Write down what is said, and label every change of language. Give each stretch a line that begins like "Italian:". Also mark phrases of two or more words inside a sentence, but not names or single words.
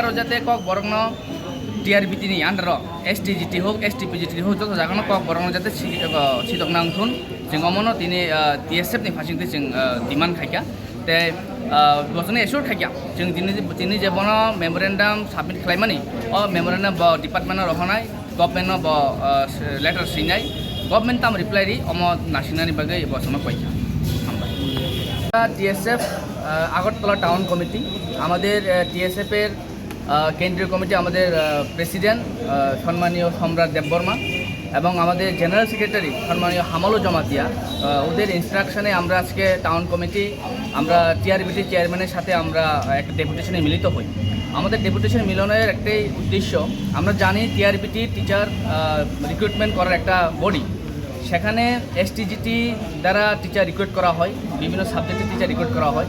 Kok Borok: जाते ककबरकनो टिआरबिटि नि आन्डार एसटिजिटि होक एसटिपिजिटि होक जत जागानो ककबरकनो जाते चिदक नांथुन जों अमनो दिनै टिएसएफ नि फासिंतै जों डिमान्ड खायखा ते बसने एसुर खायखा जों दिनै जेबनो
English: memorandum submit
Kok Borok: खालायमानि अ मेमोरेन्डाम ब डिपार्टमेन्ट रहनाय
English: government letter
Kok Borok: सिनाय गभर्नमेन्ट ताम रिप्लाई रि अम नासिनानि बागै बसनो पाइखा
Bangla: টিএসএফ আগরতলা টাউন কমিটি আমাদের টিএসএফের কেন্দ্রীয় কমিটি আমাদের প্রেসিডেন্ট সম্মানীয় সম্রাট দেববর্মা এবং আমাদের
English: general secretary
Bangla: সম্মানীয় হামলু জমাতিয়া ওদের ইনস্ট্রাকশনে আমরা আজকে
English: town committee
Bangla: আমরা টিআরবিটি চেয়ারম্যানের সাথে আমরা একটা ডেপুটেশনে মিলিত হই আমাদের ডেপুটেশন মিলনের একটাই উদ্দেশ্য, আমরা জানি টিআরবিটি
English: teacher recruitment
Bangla: করার একটা বডি, সেখানে এসটিজিটি দ্বারা
English: teacher recruit
Bangla: করা হয়, বিভিন্ন
English: subject's teacher
Bangla: রিক্রুট করা হয়।